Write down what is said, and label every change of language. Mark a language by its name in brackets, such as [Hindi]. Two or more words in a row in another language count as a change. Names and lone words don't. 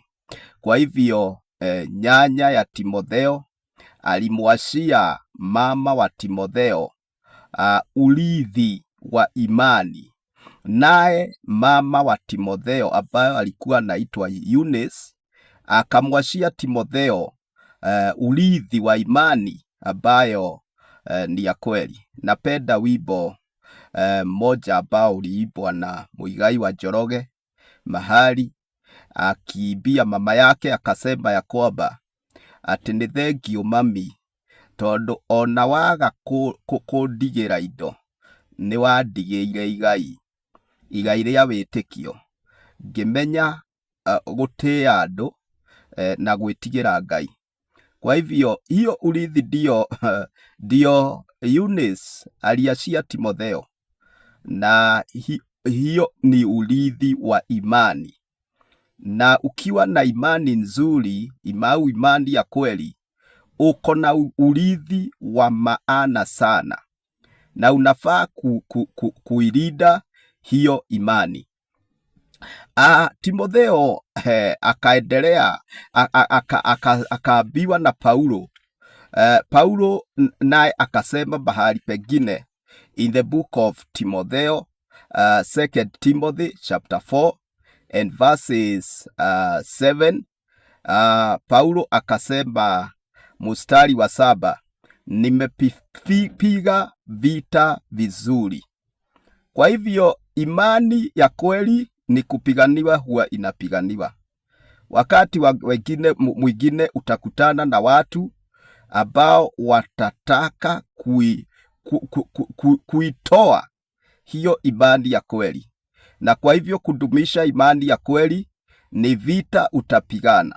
[Swahili] Kwa hivyo nyanya ya Timotheo alimwashia mama wa Timotheo urithi wa imani, naye mama wa Timotheo ambayo alikuwa anaitwa Eunice akamwashia Timotheo urithi wa imani ambayo ni ya kweli. Napenda wimbo moja ambao uliimbwa na Muigai wa Njoroge, mahali akiibia mama yake akasema ya kwamba ati [Kikuyu] nĩ thengiũ mami, tondũ ona waga kũndigĩra indo nĩ wandigĩire igai rĩa wĩtĩkio, ngĩmenya gũtĩa andũ na gwĩtigĩra Ngai. [Swahili] Kwa hivyo hiyo urithi ndio Eunice aliachia Timotheo, na hiyo ni urithi wa imani. Na ukiwa na imani nzuri, imani ya kweli, uko na urithi wa maana sana, na unafaa kuilinda hiyo imani. Timotheo akaendelea akaambiwa na Paulo. Paulo naye akasema bahali pengine [English] in the book of Timotheo, 2 Timothy chapter 4 and verses 7. [Swahili] Paulo akasema mstari wa 7, nimepiga vita vizuri. Kwa hivyo imani ya kweli ni kupiganiwa, huwa inapiganiwa. Wakati mwingine utakutana na watu ambao watataka kuitoa hiyo imani ya kweli, na kwa hivyo kudumisha imani ya kweli ni vita utapigana.